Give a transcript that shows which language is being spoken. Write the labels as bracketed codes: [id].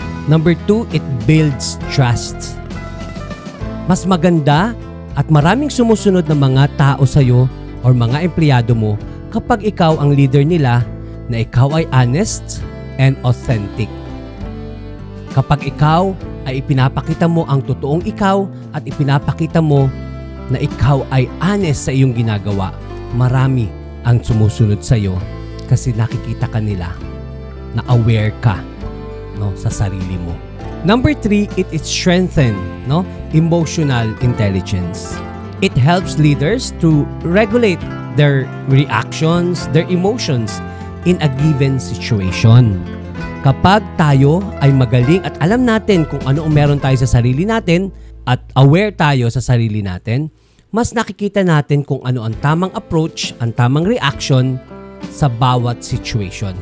[en] Number two, it builds trust. [tl] Mas maganda at maraming sumusunod na mga tao sa'yo or mga empleyado mo kapag ikaw ang leader nila na ikaw ay [en] honest and authentic. [tl] Kapag ikaw ay ipinapakita mo ang totoong ikaw at ipinapakita mo na ikaw ay honest sa iyong ginagawa, marami ang sumusunod sa'yo kasi nakikita ka nila na aware ka, no, sa sarili mo. [en] Number 3, it strengthens, no, emotional intelligence. It helps leaders to regulate their reactions, their emotions in a given situation. [tl] Kapag tayo ay magaling at alam natin kung ano ang meron tayo sa sarili natin at aware tayo sa sarili natin, mas nakikita natin kung ano ang tamang approach, ang tamang reaction sa bawat situation.